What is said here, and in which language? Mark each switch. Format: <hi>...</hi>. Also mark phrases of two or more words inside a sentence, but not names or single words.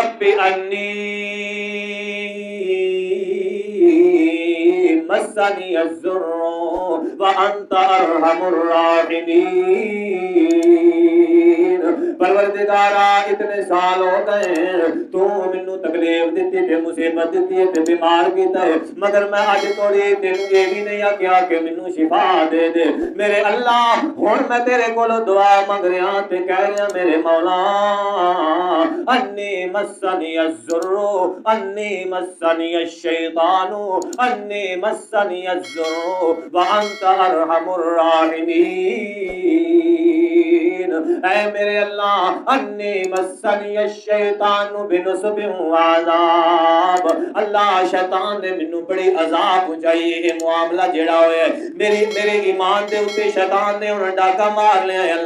<ar>ربی انی مسنی الضر وانت ارحم الراحمین۔</ar> <pa>پروردگارا اتنے سال ہو گئے تو مینوں تکلیف دیتی تے مصیبت دیتی تے بیمار کیتا ہے، مگر میں اج توڑی تینوں یہ بھی نہیں آکھیا کہ مینوں شفا دے دے۔ میرے اللہ ہن میں تیرے کولوں دعا منگ رہا تے کہہ رہا میرے مولا</pa> <ar>انی مسنی الضر انی مسنی الشیطان انی مسنی الضر وانت ارحم الراحمین۔</ar> <pa>اے میرے اللہ</pa> <ar>انی مسنی الشیطان بنصب وعذاب،</ar> <pa>اللہ شیطان نے مینوں بڑی عذاب پہنچائی۔ یہ معاملہ جڑا ہویا ہے میرے ایمان دے اوتے شیطان نے ہن ڈاکا مار لیا ہے۔</pa>